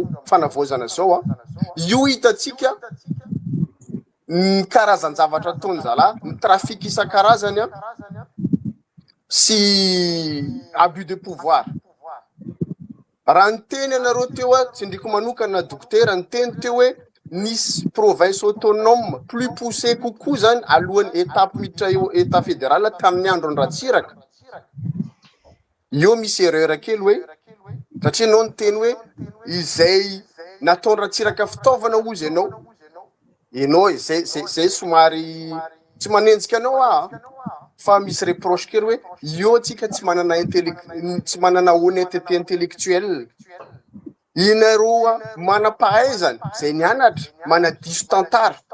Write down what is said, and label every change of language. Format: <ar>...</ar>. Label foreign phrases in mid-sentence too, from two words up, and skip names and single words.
<mg>fanavaozana zao a io hitatsika ny karazan-javatra ataony zala ny trafiky isan-karazany a sy</mg> <fr>abus de pouvoir</fr> <mg>raha ny teny anareo teo a tsy ndriko manokana docteur ny teny teo hoe nisy</mg> <fr>province autonome plus poussé</fr> <mg>kokoa zany alohan'ny étape miditra eo</mg> <fr>état fédéral</fr> <mg>tamin'ny andro ny Ratsiraka io misy erreur kely hoe satria anao ny teny hoe izay nataony Ratsiraka fitaovana ozy enao zay somary tsy manenjika anao fa misy reproche kely hoe io atsika tsy manana</mg> <fr>honnêteté intellectuelle</fr> <mg>inareo mana-pahaizana zay nianatra manadiso tantara</mg>